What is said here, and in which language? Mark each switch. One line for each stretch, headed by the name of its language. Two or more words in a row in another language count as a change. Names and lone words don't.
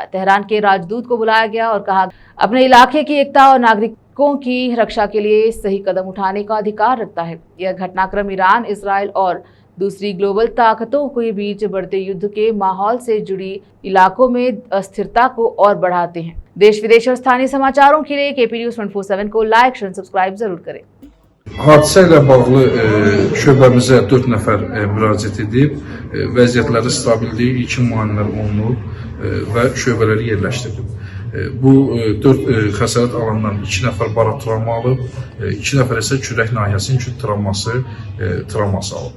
Hindi: तेहरान के राजदूत को बुलाया गया और कहा अपने इलाके की एकता और नागरिकों की रक्षा के लिए सही कदम उठाने का अधिकार रखता है। यह घटनाक्रम ईरान, इजराइल और दूसरी ग्लोबल ताकतों के बीच बढ़ते युद्ध के माहौल से जुड़ी इलाकों में अस्थिरता को और बढ़ाते हैं। देश विदेश और स्थानीय समाचारों के लिए KP News 24/7 को
English: like, share, subscribe
Hindi: जरूर करें।
Azerbaijani: Hadisə ilə bağlı şöbəmizə 4 nəfər müraciət edib, vəziyyətləri stabildir, ilkin müayinələr olunub və şöbələri yerləşdirilib. Bu 4 xəsarət alandan 2 nəfər barat travma alıb, 2 nəfər isə kürək nahiyəsinin küt travması alıb.